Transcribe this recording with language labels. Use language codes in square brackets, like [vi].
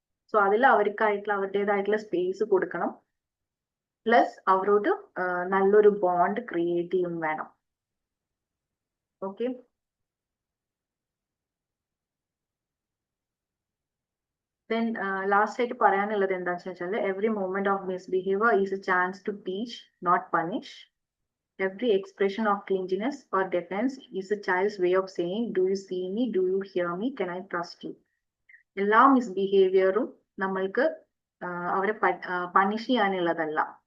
[ml] So അതിൽ അവർക്കായിട്ടുള്ള അവരുടേതായിട്ടുള്ള space കൊടുക്കണം. പ്ലസ് അവരോട് നല്ലൊരു ബോണ്ട് ക്രിയേറ്റ് ചെയ്യും വേണം. [en] okay, then [ml] ലാസ്റ്റ് ആയിട്ട് പറയാനുള്ളത് എന്താണെന്ന് വെച്ചാൽ [en] Every moment of misbehaviour is a chance to teach, not punish. Every expression of clinginess or defense is a child's way of saying, do you see me, do you hear me, can I trust you? [ml] എല്ലാ മിസ്ബിഹേവിയറും നമ്മൾക്ക് അവരെ punish ചെയ്യാനുള്ളതല്ല.